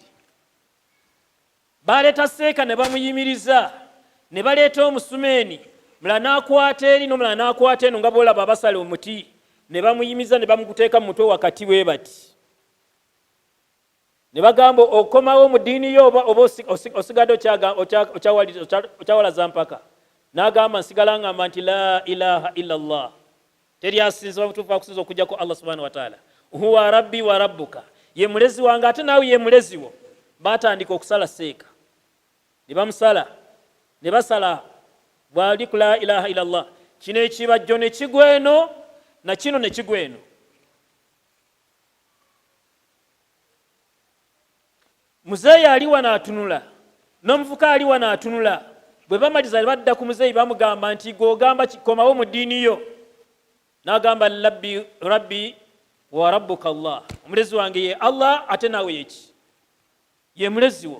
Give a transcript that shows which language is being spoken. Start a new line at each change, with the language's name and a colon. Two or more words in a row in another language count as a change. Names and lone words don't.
Ganda: Baleeta Seeka ne bamuyimiriza, ne baleeta Omusumeeni, mulala n'akwata eri n'omulala n'akwata eno nga bw'olaba abasala omuti, ne bamuyimiza ne bamuteeka mu mutwe wakati we bati. Ne bagamba okomawo mu ddiini yo oba osigadde okyawalaza mpaka. N'agamba nsigala ngamba nti
Arabic: لا إله إلا الله,
Ganda: teri asinzibwa butuufu akusinza okujjako Allah
Arabic: سبحانه وتعالى. هو ربي وربك,
Ganda: ye mulezi wange ate naawe ye mulezi wo. Batandika okusala Seeka, ne bamusala, ne basala bwali ku
Arabic: لا إله إلا الله,
Ganda: kino ekibajjo ne kigwa eno na kino ne kigwa eno. Muzeeyi ali wano atunula n'omuvuka ali wano atunula, bwe bamaliza badda ku muzeeyi bamugamba nti gogamba komawo mu ddiini yo, n'agamba
Arabic: ربي وربك الله,
Ganda: omulezi wange ye Allah ate naawe yeki ye mulezi wo.